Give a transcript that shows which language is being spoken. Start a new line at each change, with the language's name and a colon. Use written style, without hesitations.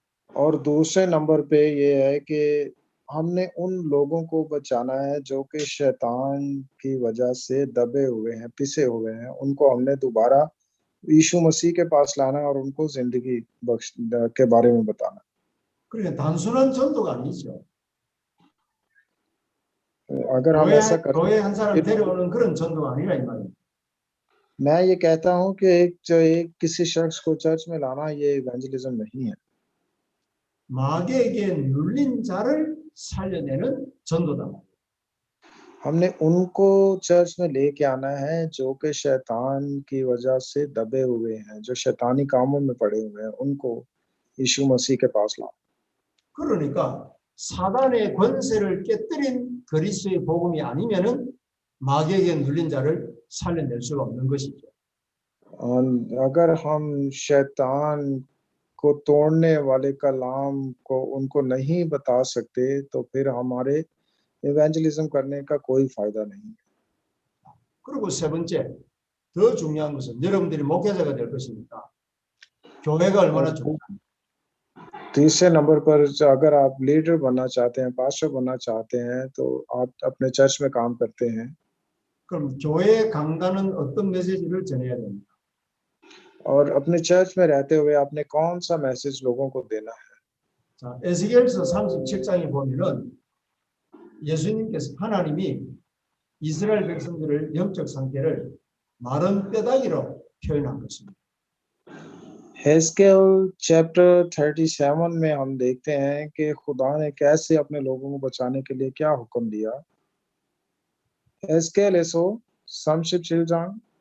Hindi: और दूसरे नंबर पे ये है कि हमने उन लोगों को बचाना है जो कि शैतान की वजह से दबे हुए हैं, पिसे हुए हैं, उनको हमने दोबारा यीशु मसीह के पास लाना है और उनको जिंदगी बख्श के बारे में बताना।
Korean: 그러니까 단순한 전도가 아니죠.
Hindi: अगर हम ऐसा
Korean: 교회 한 사람
Hindi: करते,
Korean: 데려오는 그런 전도가 아니라 이 말이에요.
Hindi: मैं ये कहता हूँ कि एक किसी शख्स को चर्च में लाना ये इवेंजलिज्म नहीं है।
Korean: 마귀에게 눌린 자를 살려내는 전도다.
Hindi: हमने उनको चर्च में लेके आना है जो कि शैतान की वजह से दबे हुए हैं, जो शैतानी कामों में पड़े हुए हैं, उनको यीशु मसीह के पास लाओ।
Korean: 그러니까 사단의 권세를 깨뜨린 그리스도의 복음이 आ니면은 마귀에게 눌린 자를 살려낼 수가 없는 것이죠.
Hindi: और अगर हम शैतान को तोड़ने वाले कलाम को उनको नहीं बता सकते तो फिर हमारे इवेंजलिज्म करने का कोई फायदा नहीं।
Korean: 그리고 세 번째, 더 중요한 것은 여러분들이 목회자가 될 것이니까 교회가 얼마나 중요합니다.
Hindi: तीसरे नंबर पर अगर आप लीडर बनना चाहते हैं, पास्टर बनना चाहते हैं, तो आप अपने चर्च में काम करते हैं,
Korean: 그럼 교회 강단은 어떤 메시지를 전해야 됩니까?
Hindi: और अपने चर्च में रहते हुए आपने कौन सा मैसेज लोगों को देना है।
Korean: 자, 에스겔서 37장에 보면은 예수님께서 하나님이 이스라엘 백성들을 영적 상태를 마른 뼈다귀로 표현한 것입니다.
Hindi: हेस्केल चैप्टर 37 में हम देखते हैं कि खुदा ने कैसे अपने लोगों को बचाने के लिए क्या हुक्म दिया।
Korean: हेस्केल에서 37장